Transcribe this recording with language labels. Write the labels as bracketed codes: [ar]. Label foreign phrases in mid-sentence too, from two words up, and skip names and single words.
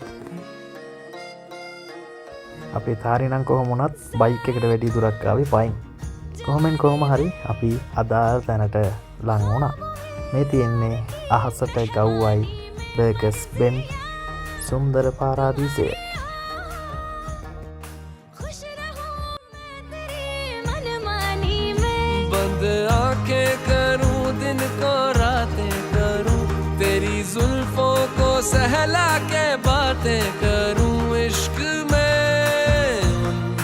[si] අපි තාරි නම් කොහොම වුණත් බයික් එකට වැඩි දුරක් ආවේ පයින්. කොහොම හරි අපි අදාළ තැනට ලං වුණා. මේ තියෙන්නේ අහසට ගව්වයි බර්ගර්ස් බෙන් සුන්දර පාරාදීසය. [hi] आंखें करूं दिन को रातें करूं तेरी जुल्फों को सहला के बातें करूं इश्क में उन